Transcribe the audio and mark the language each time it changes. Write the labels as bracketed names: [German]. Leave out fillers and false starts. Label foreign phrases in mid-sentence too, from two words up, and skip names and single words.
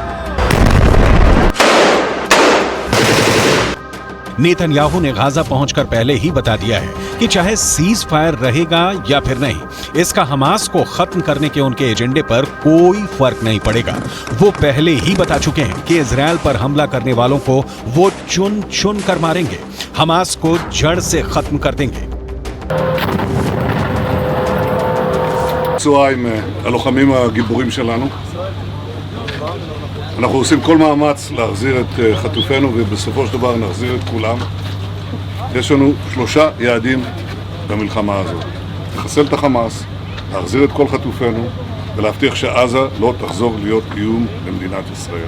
[Hindi] नेतन्याहू ने गाजा पहुंचकर पहले ही बता दिया है कि चाहे [English] cease fire [Hindi] रहेगा या फिर नहीं, इसका हमास को खत्म करने के उनके एजेंडे पर कोई फर्क नहीं पड़ेगा। वो पहले ही बता चुके हैं कि इजराइल पर हमला करने वालों को वो चुन चुन कर मारेंगे, हमास को जड़ से खत्म कर देंगे। [Hebrew] צהריים הלוחמים הגיבורים שלנו. אנחנו עושים כל מאמץ להחזיר את חטופינו ובסופו של דבר נחזיר את כולם. יש לנו 3 יעדים במלחמה הזאת: לחסל את החמאס, להחזיר את כל חטופינו ולהבטיח שעזה לא תחזור להיות קיום למדינת ישראל.